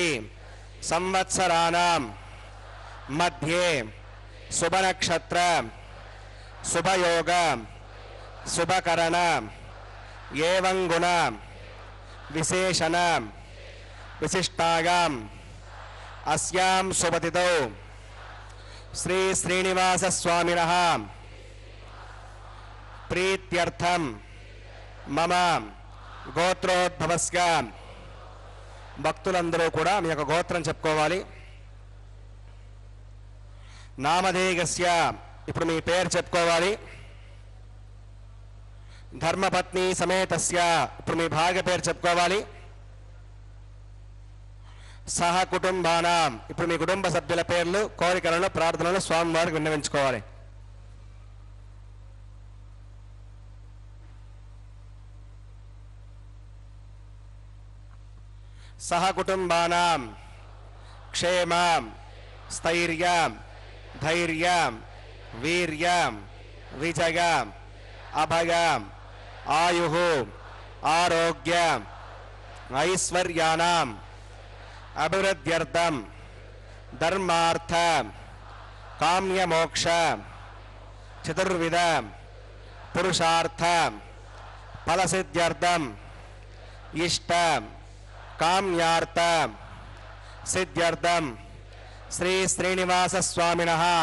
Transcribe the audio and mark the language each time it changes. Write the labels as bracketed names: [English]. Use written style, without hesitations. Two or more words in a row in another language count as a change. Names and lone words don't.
[Sanskrit] संवत्सराणां मध्ये शुभ नक्षत्र शुभयोग शुभकरण एवं गुण विशेषण विशिष्टायां अस्यां शुभतिथौ श्री श्रीनिवास स्वामिनः प्रीत्यर्थं मम गोत्रोद्भवस्य [Telugu] భక్తులందరూ కూడా మీ యొక్క గోత్రం చెప్పుకోవాలి. నామధేయస్య ఇప్పుడు మీ పేరు చెప్పుకోవాలి. [Sanskrit] ధర్మపత్ని సమేతస్య [Telugu] ఇప్పుడు మీ భార్య పేరు చెప్పుకోవాలి. [Sanskrit] సహ కుటుంబానాం [Telugu] ఇప్పుడు మీ కుటుంబ సభ్యుల పేర్లు కోరికలను ప్రార్థనలు స్వామివారికి విన్నవించుకోవాలి. [Sanskrit] सह कुटुंबानां क्षेमं स्थैर्यं धैर्यं वीर्यं विजयं अभयं आयुः आरोग्यं ऐश्वर्याणाम् अभिवृद्ध्यर्थं धर्मार्थ काम्यमोक्ष चतुर्विध पुरुषार्थ फलसिद्ध्यर्थं इष्ट काम्यार्थ सिद्ध्यर्थं श्री श्रीनिवास स्वामिनः